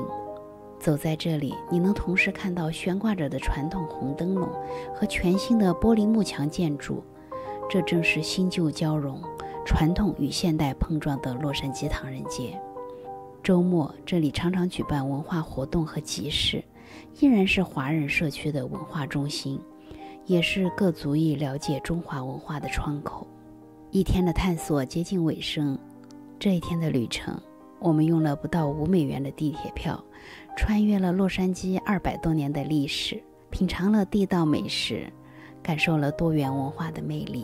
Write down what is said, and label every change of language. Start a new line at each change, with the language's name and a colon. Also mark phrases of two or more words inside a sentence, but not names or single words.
Chinese: 走在這裡，你能同時看到懸掛着的傳統紅燈籠和全新的玻璃幕牆建築，這正是新舊交融、傳統與現代碰撞的洛杉磯唐人街。週末，這裡常常舉辦文化活動和集市，依然是華人社區的文化中心，也是各族裔了解中華文化的窗口。一天的探索接近尾聲，這一天的旅程，我們用了不到$5的地鐵票，穿越了洛杉磯200多年的歷史，品嘗了地道美食，感受了多元文化的魅力。